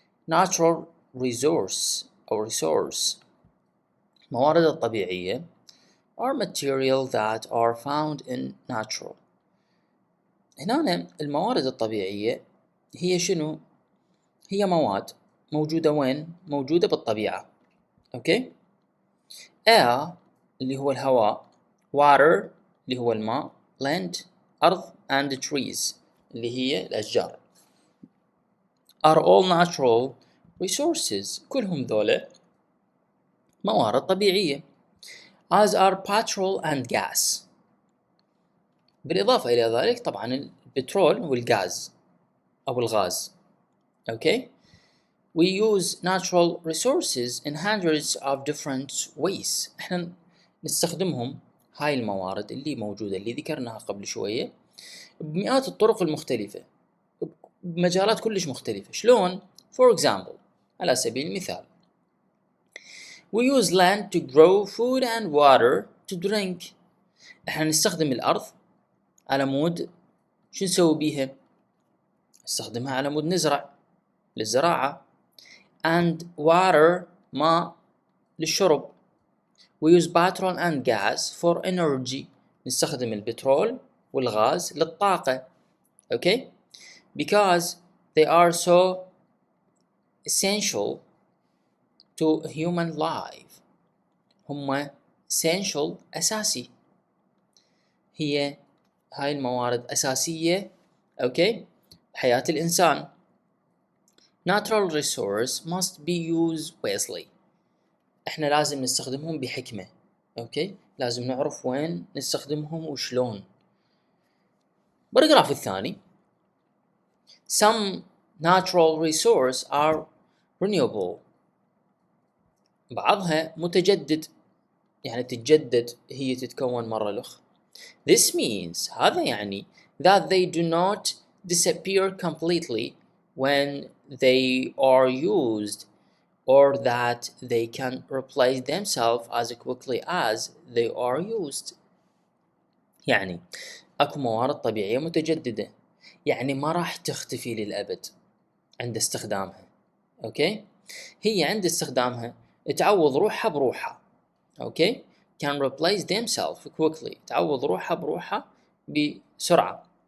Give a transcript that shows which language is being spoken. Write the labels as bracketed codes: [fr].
[en] Natural resource أو resource موارد الطبيعية are material that are found in natural. [ar] هنا الموارد الطبيعية هي شنو؟ هي مواد موجودة وين؟ موجودة بالطبيعة. أوكي؟ air اللي هو الهواء، water اللي هو الماء، land أرض and trees اللي هي الأشجار. [en] are all natural resources، [ar] كلهم ذولا موارد طبيعية. [en] as are petrol and gas. [ar] بالإضافة إلى ذلك طبعا البترول والغاز أو الغاز. [en] Okay. we use natural resources in hundreds of different ways. [ar] إحنا نستخدمهم هاي الموارد اللي موجودة اللي ذكرناها قبل شوية بمئات الطرق المختلفة بمجالات كلش مختلفة. [en] شلون؟ for example [ar] على سبيل المثال [en] we use land to grow food and water to drink. [ar] احنا نستخدم الأرض على مود شو نسوي بيها؟ نستخدمها على مود نزرع للزراعة and water ماء للشرب. [en] we use petrol and gas for energy. [ar] نستخدم البترول والغاز للطاقة. [en] okay because they are so essential to human life. [ar] هم essential أساسي. هي هاي الموارد أساسية أوكي حياة الإنسان. [en] natural resource must be used wisely. [ar] إحنا لازم نستخدمهم بحكمة. أوكي لازم نعرف وين نستخدمهم وشلون. [en] Paragraph الثاني some natural resource are renewable. [ar] بعضها متجدد يعني تتجدد، هي تتكون مرة الأخرى. [en] This means [ar] هذا يعني [en] that they do not disappear completely when they are used or that they can replace themselves as quickly as they are used. [ar] يعني اكو موارد طبيعية متجددة يعني ما راح تختفي للأبد عند استخدامها. اوكي هي عند استخدامها تعوض روحها بروحها. اوكي [en] can replace themselves quickly، [ar] تعوض روحها بروحها بسرعة.